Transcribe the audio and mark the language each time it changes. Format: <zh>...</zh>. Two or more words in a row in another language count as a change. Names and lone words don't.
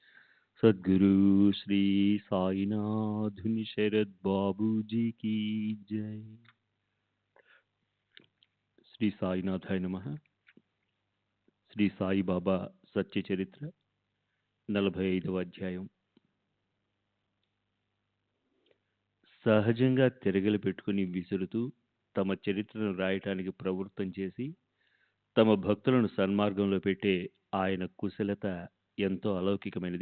<hi>सद्गुरु श्री साईनाथ शरद बाबू जी की जय।</hi> <te>శ్రీ సాయినాథాయ నమః. శ్రీ సాయిబాబా సత్య చరిత్ర 45వ అధ్యాయం. సహజంగా తిరగలి పెట్టుకుని విసురుతూ తమ చరిత్రను రాయటానికి ప్రవృత్తం చేసి తమ భక్తులను సన్మార్గంలో పెట్టే ఆయన కుశలత ఎంతో అలౌకికమైనది.</te>